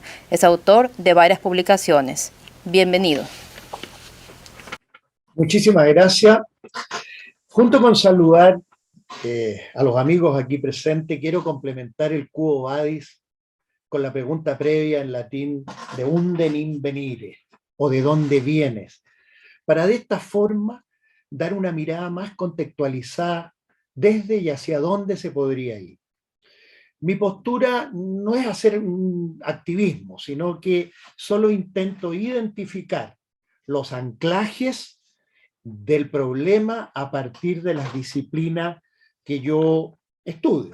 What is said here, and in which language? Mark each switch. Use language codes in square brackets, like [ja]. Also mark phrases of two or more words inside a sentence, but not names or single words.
[es] Es autor de varias publicaciones. Bienvenido. Muchísimas gracias. Junto con saludar a los amigos aquí presentes, quiero complementar el [la] Quo Vadis [es] con la pregunta previa en latín de [la] unde nin venire, [es] o de dónde vienes, para de esta forma dar una mirada más contextualizada desde y hacia dónde se podría ir. Mi postura no es hacer un activismo, sino que solo intento identificar los anclajes del problema a partir de las disciplinas que yo estudio.